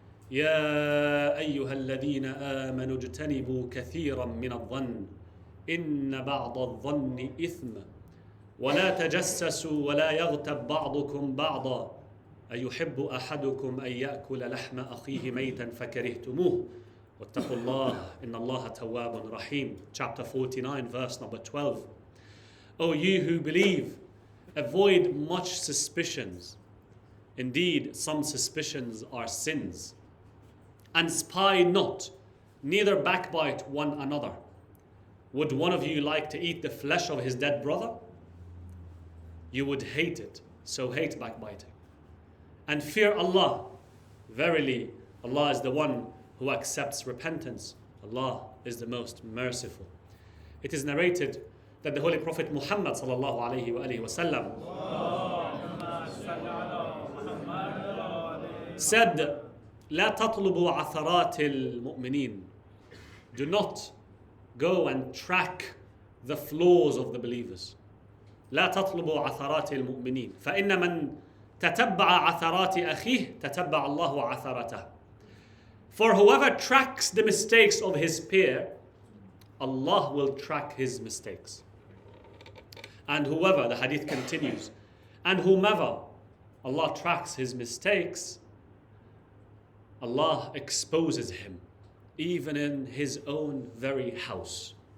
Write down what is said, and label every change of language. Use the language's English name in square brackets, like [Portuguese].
[Arabic] يا أيها الذين آمنوا اجتنبوا كثيرا من الظن إن بعض الظن إثم ولا تجسسوا ولا يغتب بعضكم بعضا أيحب أحدكم أن يأكل لحم أخيه ميتا فكرهتموه واتقوا الله إن الله تواب رحيم. [English] Chapter 49, verse number 12. O you who believe, avoid much suspicions. Indeed, some suspicions are sins. And spy not, neither backbite one another. Would one of you like to eat the flesh of his dead brother? You would hate it, so hate backbiting. And fear Allah. Verily, Allah is the one who accepts repentance. Allah is the most merciful. It is narrated that the Holy Prophet Muhammad sallallahu alaihi wasallam said, [Arabic] لا تطلبوا عثرات المؤمنين. [English] Do not go and track the flaws of the believers. [Arabic] لا تطلبوا عثرات المؤمنين فإن من تتبع عثرات أخيه تتبع الله عثرته. [English] For whoever tracks the mistakes of his peer, Allah will track his mistakes. And whoever, the hadith continues, and whomever Allah tracks his mistakes, Allah exposes him, even in his own very house.